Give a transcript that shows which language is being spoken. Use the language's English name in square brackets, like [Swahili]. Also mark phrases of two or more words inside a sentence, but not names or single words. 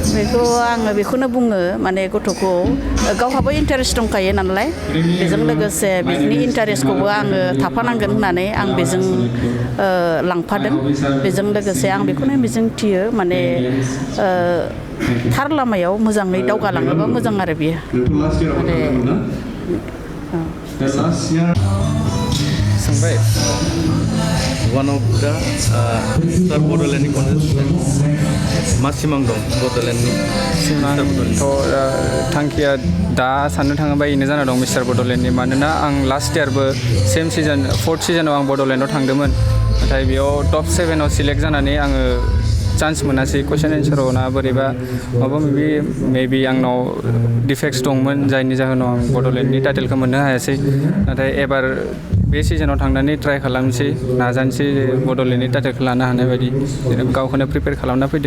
[Bodo] बेखौ आङो बेखौनो बुङो माने गथ'खौ गावहाबो इन्टारेस्ट दंखायो नालाय बेजों लोगोसे बिनि इन्टारेस्टखौबो आङो थाफानांगोन होननानै आं बेजों लांफादों बेजों लोगोसे आं बेखौनो मिजिं थियो माने थार लामायाव मोजाङै दावगालाङोबा मोजां आरो बियो माने सोंबाय [English] one of the Star Bodolandनि contestant [Bodo] मा सिमां दं बड'लेण्डनि सिमांथ' थांखिया दा साननो थाङोबा बेनो जाना दं मिस्टार बड'लेण्डनि मानोना आं लास्ट इयारबो [English] same season [Bodo] 4th सिजनाव आं बड'लेण्डआव थांदोंमोन नाथाय बेयाव टप 7आव सिलेक्ट जानानै आङो चान्स मोनासै [English] question answerआव [Bodo] ना बोरैबा माबा मेबि आंनाव डिफेक्ट्स दंमोन जायनि जाहोनाव आं बड'लेण्डनि टाइटेलखौ मोननो हायासै नाथाय एबार बे सिजनाव थांनानै ट्राइ खालामनोसै नाजानोसै बड'लेण्डनि टाइटेलखौ लानो हानाय बायदि जेनेबा गावखौनो प्रिपेयार खालामना फैदों